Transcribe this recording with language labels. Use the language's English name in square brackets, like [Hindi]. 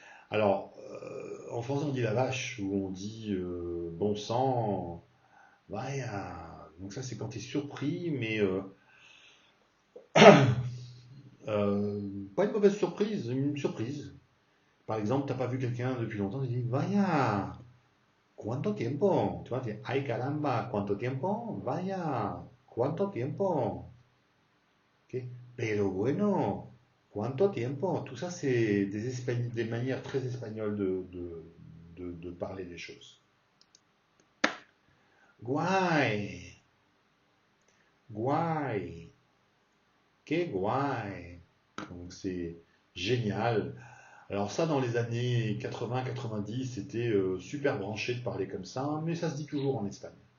[French] Alors, en français, on dit la vache, ou on dit bon sang, vaya. Donc ça, c'est quand tu es surpris, mais euh, pas une mauvaise surprise, une surprise. Par exemple, t'as pas vu quelqu'un depuis longtemps, tu dis [Spanish] vaya, ¿cuánto tiempo? [French] Tu vois, tu dis [Spanish] ay caramba, ¿cuánto tiempo? Vaya, ¿cuánto tiempo? Ok. Pero bueno, ¿cuánto tiempo? [French] Tout ça, c'est des manières très espagnoles de parler des choses. [Spanish] Guay, guay, que guay. [French] Donc c'est génial. Alors ça, dans les années 80-90, c'était super branché de parler comme ça, mais ça se dit toujours en Espagne.